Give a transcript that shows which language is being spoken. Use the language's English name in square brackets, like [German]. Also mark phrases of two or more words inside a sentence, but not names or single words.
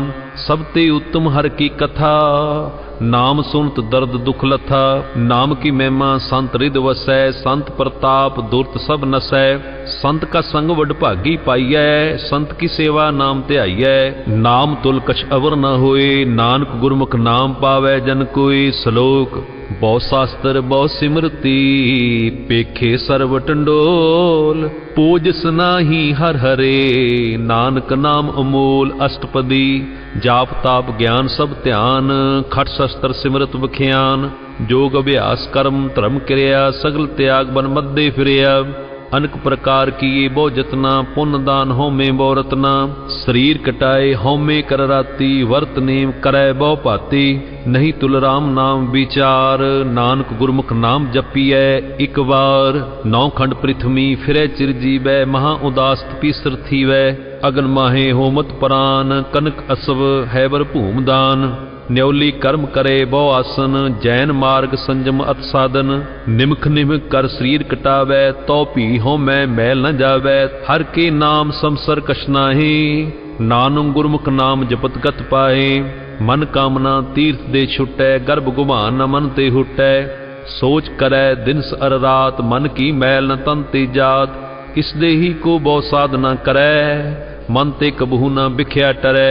[Punjabi] ਸਭ ਤੇ ਉਤਮ ਹਰ ਕੀ ਕਥਾ, ਨਾਮ ਸੁਨਤ ਦਰਦ ਦੁਖ ਲਥਾ। ਨਾਮ ਕੀ ਮਹਿਮਾ ਸੰਤ ਰਿਦ ਵਸੈ, ਸੰਤ ਪ੍ਰਤਾਪ ਦੁਰਤ ਸਭ ਨਸੈ। ਸੰਤ ਕਾ ਸੰਗ ਵਡ ਭਾਗੀ ਪਾਈਐ, ਸੰਤ ਕੀ ਸੇਵਾ ਨਾਮ ਧਿਆਈਐ। ਨਾਮ ਤੁਲ ਕਛ ਅਵਰ ਨ ਹੋਇ, ਨਾਨਕ ਗੁਰਮੁਖ ਨਾਮ ਪਾਵੈ ਜਨ ਕੋਈ। ਸਲੋਕ ਬਹੁ ਸਾਸਤ੍ਰ ਬਹੁ ਸਿਮ੍ਰਿਤੀ, ਪੇਖੇ ਸਰਬ ਟੰਡੋਲ। ਪੂਜਸ ਨਾਹੀ ਹਰ ਹਰੇ, ਨਾਨਕ ਨਾਮ ਅਮੋਲ। ਅਸਟਪਦੀ ਜਾਪ ਤਾਪ ਗਿਆਨ ਸਭ ਧਿਆਨ, ਖਟ ਸਾਸਤ੍ਰ ਸਿਮ੍ਰਿਤ ਵਖਿਆਨ। ਜੋਗ ਅਭਿਆਸ ਕਰਮ ਧਰਮ ਕਿਰਿਆ, ਸਗਲ ਤਿਆਗ ਬਨ ਮਧਿ ਫਿਰਿਆ। ਅਨੇਕ ਪ੍ਰਕਾਰ ਕੀਏ ਬਹੁ ਜਤਨਾ, ਪੁੰਨ ਦਾਨ ਹੋਮੇ ਬਹੁ ਰਤਨਾ। ਸਰੀਰ ਕਟਾਏ ਹੋਮੇ ਕਰ ਰਾਤੀ, ਵਰਤ ਨੇਮ ਕਰੈ ਬਹੁ ਭਾਤੀ। ਨਹੀ ਤੁਲ ਰਾਮ ਨਾਮ ਬੀਚਾਰ, ਨਾਨਕ ਗੁਰਮੁਖ ਨਾਮ ਜਪੀਐ ਏਕ ਬਾਰ। ਨਉ ਖੰਡ ਪ੍ਰਿਥਮੀ ਫਿਰੈ ਚਿਰ ਜੀਵੈ, ਮਹਾ ਉਦਾਸ ਤਪੀਸਰ ਥੀਵੈ। ਅਗਨ ਮਾਹੇ ਹੋਮਤ ਪਰਾਨ, ਕਨਿਕ ਅਸ੍ਵ ਹੈਵਰ ਭੂਮ ਦਾਨ। ਨਿਉਲੀ ਕਰਮ ਕਰੇ ਬਹੁ ਆਸਨ, ਜੈਨ ਮਾਰਗ ਸੰਜਮ ਅਤ ਸਾਧਨ। ਨਿਮਖ ਨਿਮਖ ਕਰ ਸਰੀਰ ਕਟਾਵੈ, ਤਉ ਭੀ ਹਉਮੈ ਮੈਲ ਨ ਜਾਵੈ। ਹਰ ਕੇ ਨਾਮ ਸਮਸਰ ਕਛ ਨਾਹਿ, ਨਾਨਕ ਗੁਰਮੁਖ ਨਾਮ ਜਪਤ ਗਤ ਪਾਏ। ਮਨ ਕਾਮਨਾ ਤੀਰਥ ਦੇ ਛੁਟੈ, ਗਰਬ ਗੁਮਾਨ ਨ ਮਨ ਤੇ ਹੁਟੈ। ਸੋਚ ਕਰੈ ਦਿਨਸ ਅਰ ਰਾਤ, ਮਨ ਕੀ ਮੈਲ ਨ ਤਨ ਤੇ ਜਾਤ। ਇਸ ਦੇਹੀ ਕਉ ਬਹੁ ਸਾਧਨਾ ਕਰੈ, ਮਨ ਤੇ ਕਬਹੂ ਨ ਬਿਖਿਆ ਟਰੈ।